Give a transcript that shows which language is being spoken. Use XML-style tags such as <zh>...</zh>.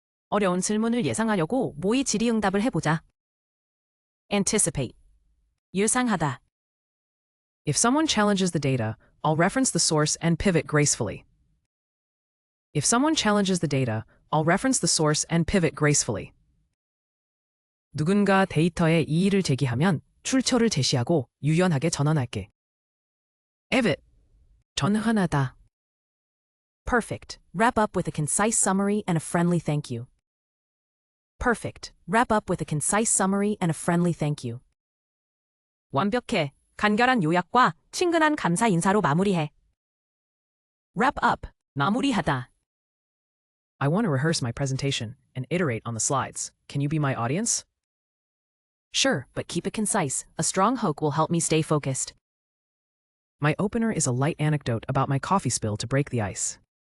<ko>어려운 질문을 예상하려고 모의 질의응답을 해보자. Anticipate. 예상하다.</ko> <en>If someone challenges the data, I'll reference the source and pivot gracefully. If someone challenges the data, I'll reference the source and pivot gracefully.</en> <ko>누군가 데이터에 이의를 제기하면 출처를 제시하고 유연하게 전환할게. pivot. 전환하다.</ko> <en>Perfect. Wrap up with a concise summary and a friendly thank you. Perfect. Wrap up with a concise summary and a friendly thank you.</en> <ko>완벽해. 간결한 요약과 친근한 감사 인사로 마무리해. Wrap up. 마무리하다.</ko> <en>I want to rehearse my presentation and iterate on the slides. Can you be my audience? Sure, but keep it concise. A strong hook will help me stay focused. My opener is a light anecdote about my coffee spill to break the ice.</en>